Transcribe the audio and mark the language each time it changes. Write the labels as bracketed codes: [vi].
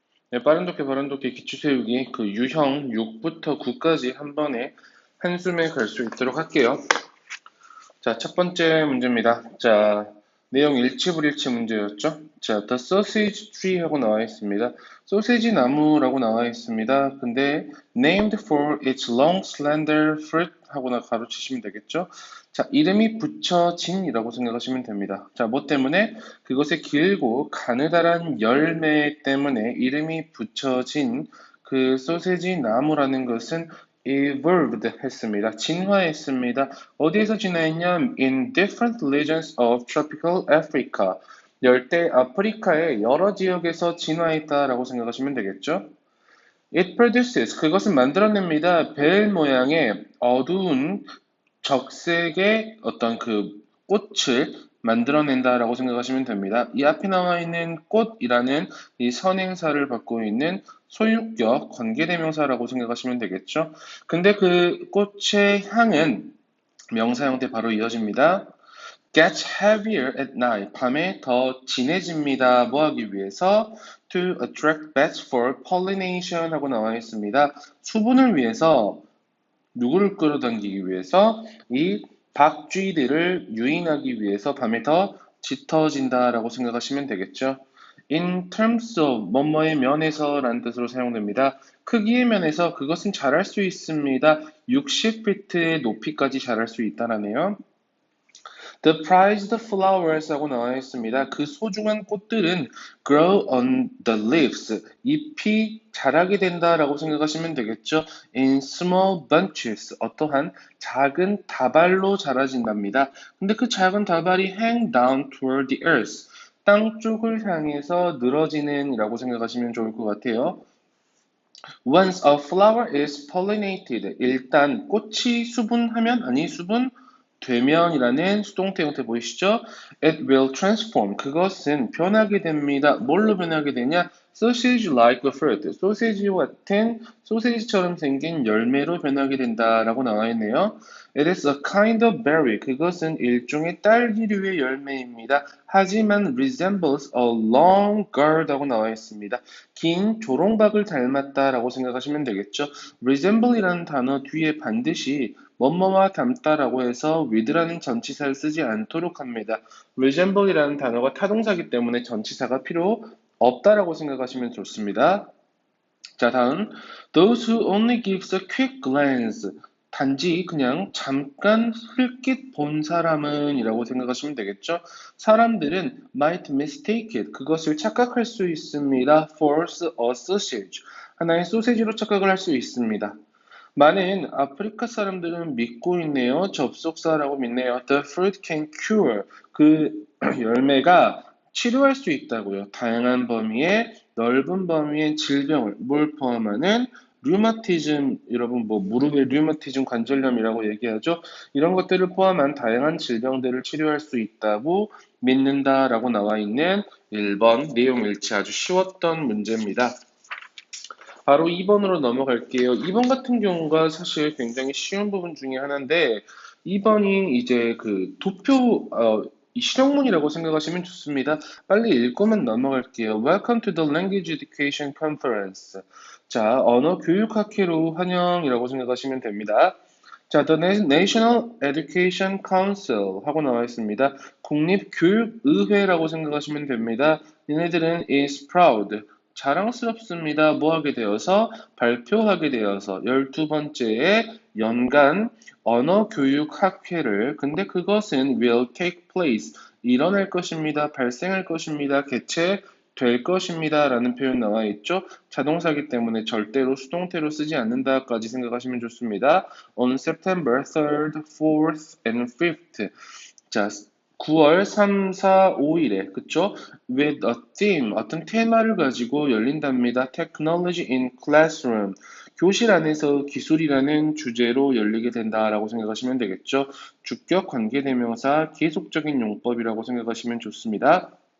[ko] 네, 빠른독해 기초 세우기 그 유형 6부터 9까지 한 번에 한숨에 갈 수 있도록 할게요. 자, 첫 번째 문제입니다. 자, 내용 일치불일치 문제였죠. 자, [en] The sausage tree [ko] 하고 나와 있습니다. 소세지 나무라고 나와 있습니다. 근데 [en] named for its long slender fruit [ko] 하고나 가로치시면 되겠죠. 자, 이름이 붙여진이라고 생각하시면 됩니다. 자, 뭐 때문에? 그것의 길고 가느다란 열매 때문에 이름이 붙여진 그 소세지 나무라는 것은 evolved 했습니다. 진화했습니다. 어디에서 진화했냐? [en] In different regions of tropical Africa. [ko] 열대 아프리카의 여러 지역에서 진화했다라고 생각하시면 되겠죠. [en] It produces, [ko] 그것은 만들어냅니다. 벨 모양의 어두운 적색의 어떤 그 꽃을 만들어낸다라고 생각하시면 됩니다. 이 앞에 나와 있는 꽃이라는 이 선행사를 받고 있는 소유격 관계대명사라고 생각하시면 되겠죠. 근데 그 꽃의 향은 명사 형태 바로 이어집니다. [en] Gets heavier at night. [ko] 밤에 더 진해집니다. 뭐 하기 위해서? [en] To attract bats for pollination [ko] 하고 나와 있습니다. 수분을 위해서 누구를 끌어당기기 위해서? 이 박쥐들을 유인하기 위해서 밤에 더 짙어진다라고 생각하시면 되겠죠. [en] In terms of [ko] 뭐뭐의 면에서라는 뜻으로 사용됩니다. 크기의 면에서 그것은 자랄 수 있습니다. 60피트의 높이까지 자랄 수 있다라네요. [en] The prized flowers [ko] 하고 나와 있습니다. 그 소중한 꽃들은 [en] grow on the leaves. [ko] 잎이 자라게 된다라고 생각하시면 되겠죠. [en] In small bunches. [ko] 어떠한 작은 다발로 자라진답니다. 근데 그 작은 다발이 [en] hang down toward the earth. [ko] 땅 쪽을 향해서 늘어지는 이라고 생각하시면 좋을 것 같아요. [en] Once a flower is pollinated. [ko] 일단 꽃이 수분하면 아니 수분 되면이라는 수동태 형태 보이시죠? [en] It will transform. [ko] 그것은 변하게 됩니다. 뭘로 변하게 되냐? [en] Sausage-like fruit. [ko] 소세지와 같은 소세지처럼 생긴 열매로 변하게 된다라고 나와 있네요. [en] It is a kind of berry. [ko] 그것은 일종의 딸기류의 열매입니다. 하지만 [en] resembles a long gourd [ko] 하고 나와 있습니다. 긴 조롱박을 닮았다라고 생각하시면 되겠죠. resemble이라는 단어 뒤에 반드시 뭐뭐와 닮다라고 해서 with라는 전치사를 쓰지 않도록 합니다. resemble이라는 단어가 타동사기 때문에 전치사가 필요 없다라고 생각하시면 좋습니다. 자, 다음 [en] those who only gives a quick glance. [ko] 단지 그냥 잠깐 흘낏 본 사람은 이라고 생각하시면 되겠죠. 사람들은 [en] might mistake it. [ko] 그것을 착각할 수 있습니다. [en] for a sausage. [ko] 하나의 소세지로 착각을 할 수 있습니다. 많은 아프리카 사람들은 믿고 있네요. 접속사라고 믿네요. [en] The fruit can cure. [ko] 그 열매가 치료할 수 있다고요. 다양한 범위의 넓은 범위의 질병을 뭘 포함하는 류마티즘, 여러분 뭐 무릎의 류마티즘 관절염이라고 얘기하죠. 이런 것들을 포함한 다양한 질병들을 치료할 수 있다고 믿는다라고 나와 있는 1번 내용 일치 아주 쉬웠던 문제입니다. 바로 2번으로 넘어갈게요. 2번 같은 경우가 사실 굉장히 쉬운 부분 중에 하나인데 2번이 이제 그 도표 실용문이라고 생각하시면 좋습니다. 빨리 읽고만 넘어갈게요. [en] Welcome to the Language Education Conference. [ko] 자, 언어 교육 학회로 환영이라고 생각하시면 됩니다. 자, [en] The National Education Council [ko] 하고 나와 있습니다. 국립교육의회라고 생각하시면 됩니다. 얘네들은 [en] is proud. [ko] 자랑스럽습니다. 뭐 하게 되어서? 발표하게 되어서 12번째의 연간 언어교육학회를 근데 그것은 [en] will take place [ko] 일어날 것입니다. 발생할 것입니다. 개최될 것입니다. 라는 표현 나와 있죠. 자동사기 때문에 절대로 수동태로 쓰지 않는다까지 생각하시면 좋습니다. [en] On September 3rd, 4th, and 5th. [ko] 자, 9월 3, 4, 5일에 그쵸? [en] With a theme, [ko] 어떤 테마를 가지고 열린답니다. [en] Technology in Classroom, [ko] 교실 안에서 기술이라는 주제로 열리게 된다라고 생각하시면 되겠죠. 주격 관계대명사 계속적인 용법이라고 생각하시면 좋습니다.